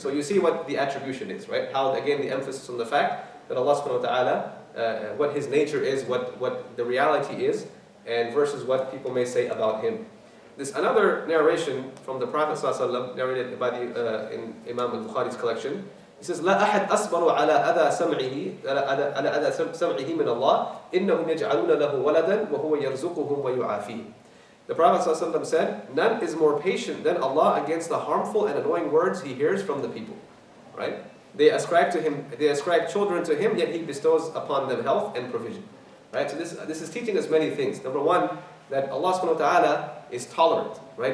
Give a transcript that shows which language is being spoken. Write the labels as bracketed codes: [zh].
[en] So you see what the attribution is, right? How, again, the emphasis on the fact that Allah subhanahu wa ta'ala, what His nature is, what the reality is, and versus what people may say about Him. This another narration from the Prophet ﷺ, narrated by in Imam al-Bukhari's collection. He says, [ar] لا أحد أصبر على أذى سمعه على أذى سمعه من الله إنهم يجعلون له ولدا وهو يرزقهم ويعافيه. [en] The Prophet ﷺ said, none is more patient than Allah against the harmful and annoying words he hears from the people. Right? They ascribe children to Him, yet He bestows upon them health and provision. Right? So this is teaching us many things. Number one, that Allah subhanahu wa ta'ala is tolerant, right?